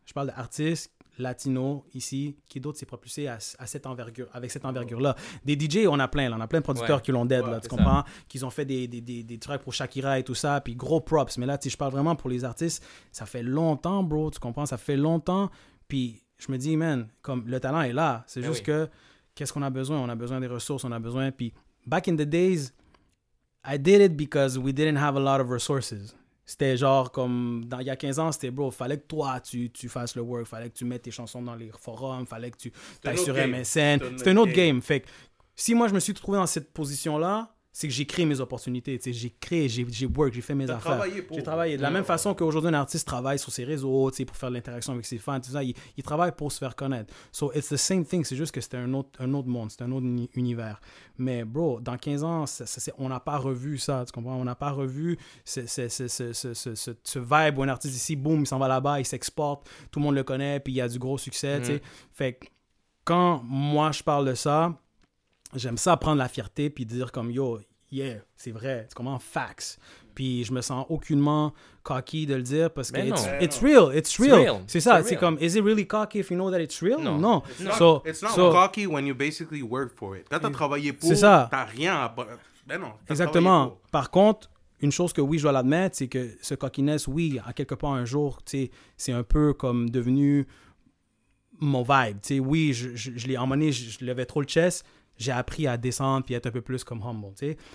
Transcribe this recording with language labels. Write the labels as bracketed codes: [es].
[fr] Je parle d'artistes latinos, ici, qui d'autre s'est propulsé à cette envergure, avec cette envergure-là. Des DJ, on a plein, là. On a plein de producteurs qui l'ont dead, là, tu comprends? Qu'ils ont fait des tracks pour Shakira et tout ça, puis gros props. Mais là, tu sais, je parle vraiment pour les artistes. Ça fait longtemps, bro, tu comprends? Ça fait longtemps. Puis je me dis, man, comme le talent est là. C'est juste que, qu'est-ce qu'on a besoin? On a besoin des ressources, on a besoin. Puis, [en] back in the days, I did it because we didn't have a lot of resources. [fr] C'était genre comme, il y a 15 ans, c'était bro, fallait que toi, tu fasses le work, fallait que tu mettes tes chansons dans les forums, fallait que tu ailles sur MSN. C'était un autre game. Fait que si moi, je me suis trouvé dans cette position-là, c'est que j'ai créé mes opportunités. J'ai créé, j'ai work, j'ai fait mes affaires. J'ai travaillé. De la même façon qu'aujourd'hui, un artiste travaille sur ses réseaux pour faire de l'interaction avec ses fans, tout ça, il travaille pour se faire connaître. [en] So, it's the same thing. [fr] C'est juste que c'était un autre monde, c'est un autre univers. Mais, bro, dans 15 ans, on n'a pas revu ça. Tu comprends? On n'a pas revu ce vibe où un artiste ici, boum, il s'en va là-bas, il s'exporte, tout le monde le connaît, puis il y a du gros succès. Fait que quand moi, je parle de ça, j'aime ça prendre la fierté puis dire comme yo, yeah, c'est vrai, c'est comment facts. Puis je me sens aucunement cocky de le dire parce que [en] it's real. [fr] C'est ça, c'est comme [en] is it really cocky if you know that it's real? [fr] Non. [en] It's not cocky when you basically work for it. [fr] Quand t'as travaillé pour, t'as rien à... Ben non. Exactement. Par contre, une chose que oui, je dois l'admettre, c'est que ce cockiness, oui, à quelque part un jour, tu sais, c'est un peu comme devenu mon vibe. Tu sais, oui, je l'ai emmené, je levais trop le chest. J'ai appris à descendre puis être un peu plus comme humble, tu sais.